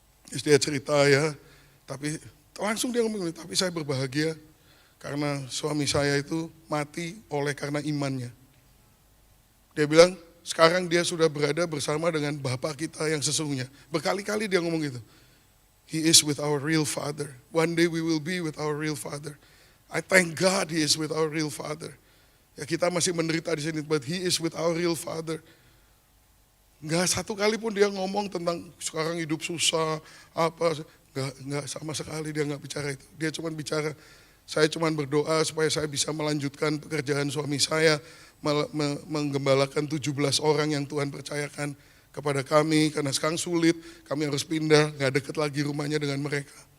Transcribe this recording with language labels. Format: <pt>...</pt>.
<id>Terus dia cerita ya, tapi langsung dia ngomong, tapi saya berbahagia karena suami saya itu mati oleh karena imannya. Dia bilang, sekarang dia sudah berada bersama dengan Bapa kita yang sesungguhnya. Berkali-kali dia ngomong gitu.</id> <en>He is with our real Father. One day we will be with our real Father. I thank God He is with our real Father.</en> <id>Ya kita masih menderita di sini,</id> <en>but He is with our real Father.</en> <id>Enggak satu kali pun dia ngomong tentang sekarang hidup susah, apa. Enggak sama sekali dia enggak bicara itu. Dia cuma bicara, saya cuma berdoa supaya saya bisa melanjutkan pekerjaan suami saya, menggembalakan 17 orang yang Tuhan percayakan kepada kami, karena sekarang sulit, kami harus pindah, gak deket lagi rumahnya dengan mereka.</id>